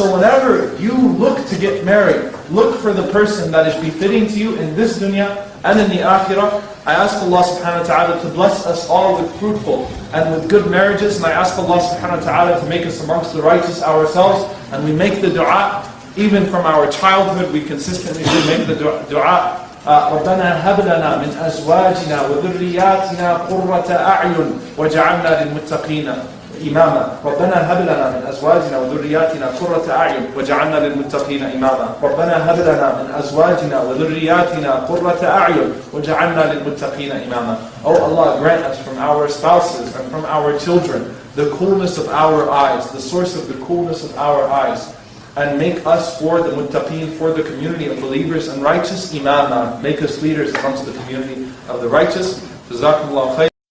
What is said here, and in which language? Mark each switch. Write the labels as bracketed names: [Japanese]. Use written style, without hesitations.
[English] So whenever you look to get married, look for the person that is befitting to you in this dunya and in the akhirah. I ask Allah subhanahu wa ta'ala to bless us all with fruitful and with good marriages, and I ask Allah subhanahu wa ta'ala to make us amongst the righteous ourselves, and we make the dua, even from our childhood, we consistently should make the dua. [Arabic] ربنا هب لنا من أزواجنا وذرياتنا قرة أعين وجعلنا للمتقين إماما. ربنا هب لنا من أزواجنا وذرياتنا قرة أعين وجعلنا للمتقين إماما. ربنا هب لنا من أزواجنا وذرياتنا قرة أعين وجعلنا للمتقين إماما. [English] Oh Allah, grant us from our spouses and from our children the coolness of our eyes, the source of the coolness of our eyes, and make us for the muttaqeen, for the community of believers and righteous imama. Make us leaders amongst the community of the righteous. Jazakumullah khair.